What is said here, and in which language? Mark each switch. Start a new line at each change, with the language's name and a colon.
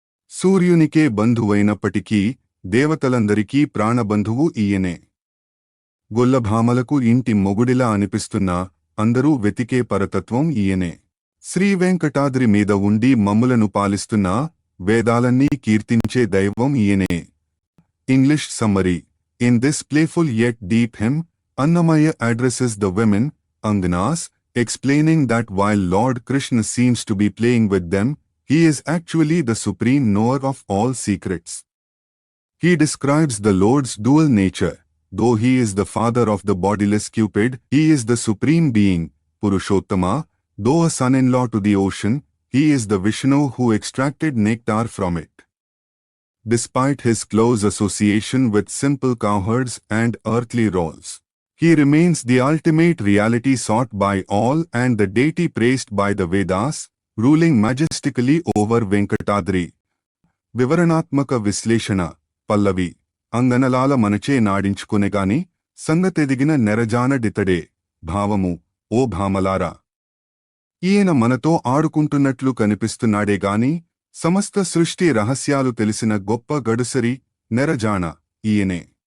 Telugu: సూర్యునికే బంధువైనప్పటికీ దేవతలందరికీ ప్రాణబంధువు ఈయనే. గొల్లభామలకు ఇంటి మొగుడిలా అనిపిస్తున్నా అందరూ వెతికే పరతత్వం ఈయనే. శ్రీవెంకటాద్రి మీద ఉండి మమ్ములను పాలిస్తున్నా వేదాలన్నీ కీర్తించే దైవం ఈయనే.
English: English summary: in this playful yet deep hymn, Annamaya addresses the women, Anganas, explaining that while Lord Krishna seems to be playing with them, he is actually the supreme knower of all secrets. He describes the Lord's dual nature. Though he is the father of the bodiless Cupid, he is the supreme being, Purushottama. Though a son-in-law to the ocean, he is the Vishnu who extracted nectar from it. Despite his close association with simple cowherds and earthly roles, he remains the ultimate reality sought by all and the deity praised by the Vedas, ruling majestically over Venkatadri.
Telugu: వివరణాత్మక విశ్లేషణ: పల్లవి: అంగనలాల మనచే నాడించుకునేగాని సంగతెదిగిన నెరజానడితడే. భావము: ఓ భామలారా! ఈయన మనతో ఆడుకుంటున్నట్లు కనిపిస్తున్నాడేగాని సమస్త సృష్టి రహస్యాలు తెలిసిన గొప్ప గడుసరి, నెరజాణ ఈయనే.